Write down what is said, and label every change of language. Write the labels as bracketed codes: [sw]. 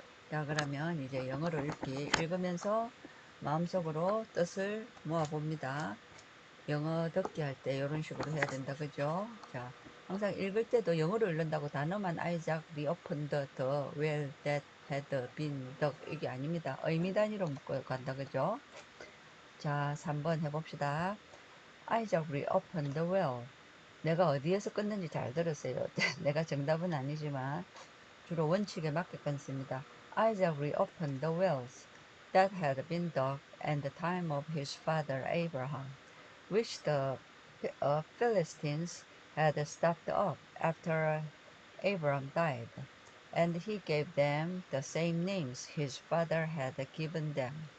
[ko] 자, 그러면 이제 영어로 읽으면서 마음속으로 뜻을 모아봅니다. 영어 듣기 할 때 이런 식으로 해야 된다. 그죠? 자, 항상 읽을 때도 영어로 읽는다고 단어만 [en] Isaac reopened the well that had been dug [ko] 이게 아닙니다. 의미 단위로 묶어 간다. 그죠? 자, 3번 해봅시다. [en] Isaac reopened the well. [ko] 내가 어디에서 끊는지 잘 들었어요. 내가 정답은 아니지만 주로 원칙에 맞게 끊습니다. [en] Isaac reopened the wells that had been dug in the time of his father Abraham, which the Philistines had stopped up after Abraham died, and he gave them the same names his father had given them.